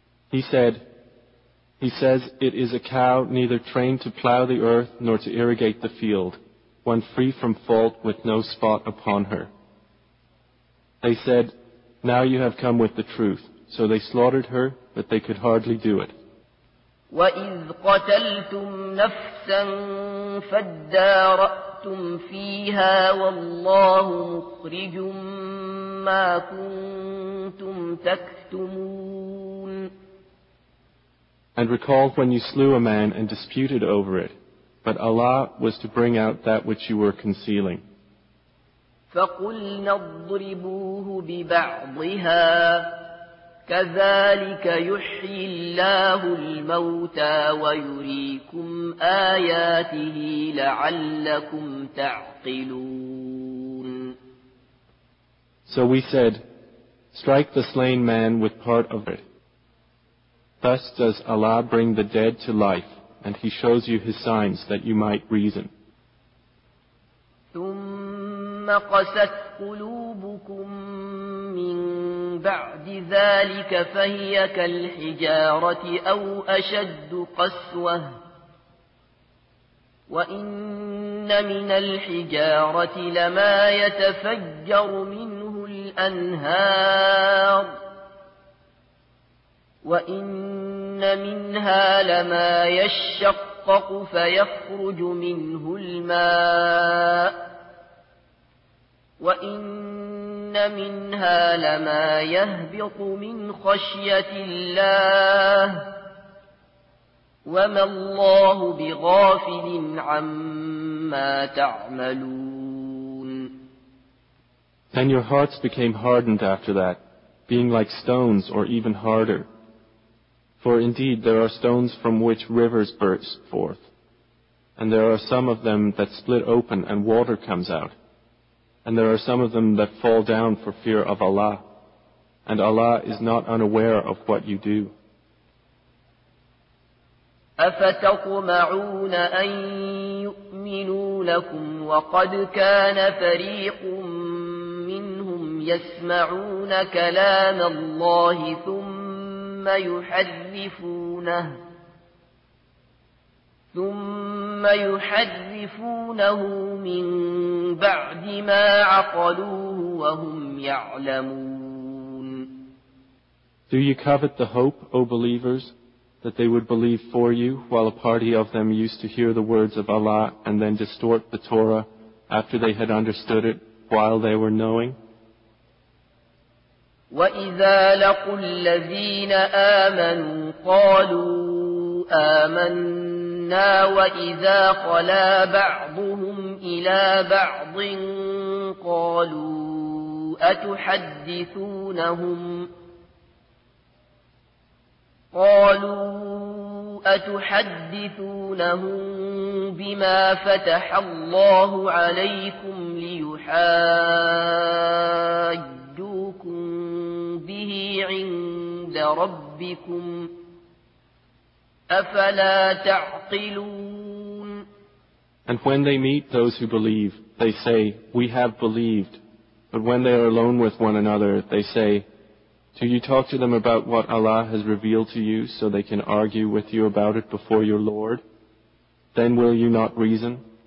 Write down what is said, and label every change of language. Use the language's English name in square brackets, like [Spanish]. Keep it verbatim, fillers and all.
[English] He said, He says it is a cow neither trained to plow the earth nor to irrigate the field, one free from fault with no spot upon her. They said, Now you have come with the truth. So they slaughtered her, but they could hardly do it. [Arabic] وَإِذْ قَتَلْتُمْ نَفْسًا فَادَّارَأْتُمْ فِيهَا وَاللَّهُ مُخْرِجٌ مَا كُنْتُمْ تَكْتُمُونَ. [English] And recall when you slew a man and disputed over it, but Allah was to bring out that which you were concealing. [Arabic] فَقُلْنَا اضْرِبُوهُ بِبَعْضِهَا كذلك يحيي الله الموتى ويريكم آياته لعلكم تعقلون. [English] So we said, Strike the slain man with part of it. Thus does Allah bring the dead to life, and He shows you His signs that you might reason. [Arabic] ثم قست قلوبكم من بعد ذلك فهي كالحجارة أو أشد قسوة وإن من الحجارة لما يتفجر منه الأنهار وإن منها لما يشقق فيخرج منه الماء وإن منها لما يهبط من خشية الله وما الله بغافل عما تعملون. [English] Then your hearts became hardened after that, being like stones or even harder. For indeed there are stones from which rivers burst forth, and there are some of them that split open and water comes out. And there are some of them that fall down for fear of Allah, and Allah is not unaware of what you do. [Arabic] أفتطمعون أن يؤمنوا لكم وقد كان فريق منهم يسمعون كلام الله ثم يحرفونه ثم يحرفونه من بعد ما عقلوه وهم يعلمون. [English] Do you covet the hope, O believers, that they would believe for you, while a party of them used to hear the words of Allah and then distort the Torah after they had understood it while they were knowing? [Arabic] وَإِذَا لَقُوا الَّذِينَ آمَنُوا قَالُوا آمنا وإذا خلا بعضهم إلى بعض قالوا أتحدثونهم قالوا أتحدثونهم بما فتح الله عليكم ليحاجوكم به عند ربكم أفلا تعقلون. [English] And when they meet those who believe, they say, we have believed. But when they are alone with one another, they say, do you talk to them about what Allah has revealed to you so they can argue with you about it before your Lord? Then will you not reason?